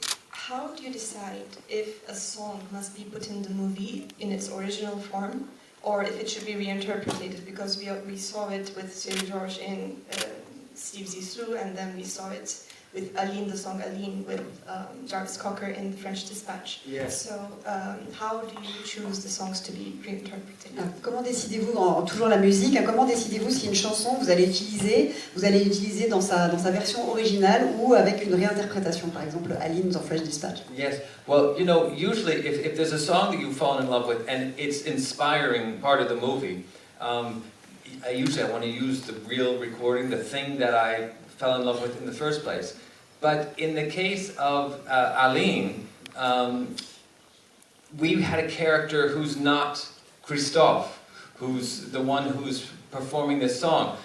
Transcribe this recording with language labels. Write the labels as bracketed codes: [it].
[en] How do you decide if a song must be put in the movie in its original form, or if it should be reinterpreted? Because we saw it with Cyril George in Steve Zissou, and then we saw it with Aline, the song Aline, with Jarvis Cocker in French Dispatch. Yes. So, how do you choose the songs to be reinterpreted? [fr] Comment décidez-vous, toujours la musique, comment décidez-vous si une chanson vous allez utiliser dans sa version originale ou avec une réinterprétation, par exemple Aline dans French Dispatch? [en] Yes. Well, you know, usually if there's a song that you've fallen in love with and it's inspiring part of the movie, I want to use the real recording, the thing that I fell in love with in the first place. But in the case of Aline, we had a character who's not Christophe, who's the one who's performing this song.